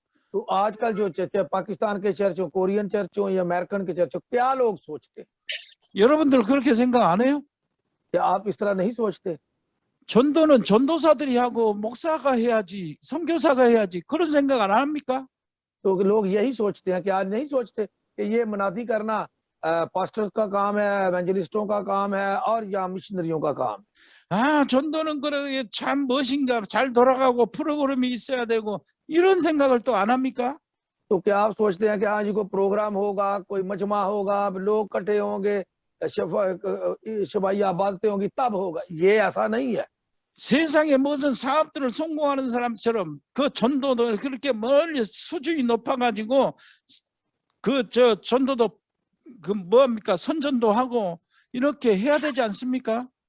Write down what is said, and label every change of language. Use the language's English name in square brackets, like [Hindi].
[Hindi] तो आजकल जो चर्च पाकिस्तान के चर्च हो, कोरियन चर्च हो या अमेरिकन के चर्च हो, क्या लोग सोचते? [Korean] 여러분들 그렇게 생각 안 해요? [Hindi] क्या आप इस तरह नहीं सोचते? [Korean] 전도는 전도사들이 하고 목사가 해야지, 선교사가 해야지 그런 생각 안 합니까? [Hindi] तो लोग यही सोचते हैं कि आज नहीं सोचते कि ये मनादी करना पास्टर्स का काम है, एवेंजलिस्टों का काम है और या मिशनरियों का काम। [Korean] 아, 전도는 그러게 참 멋인가, 잘 돌아가고 프로그램이 있어야 되고 이런 생각을 또 안 합니까? [Hindi] तो क्या आप सोचते हैं कि आज कोई प्रोग्राम होगा, कोई मजमा होगा, लोग इकट्ठे होंगे, शबाइया बातें होंगी तब होगा? ये ऐसा नहीं है। [Korean] 세상에 무슨 사업들을 성공하는 사람처럼 그 전도도 그렇게 멀리 수준이 높아가지고 전도도 그 뭐합니까 선전도 하고 이렇게 해야 되지 않습니까?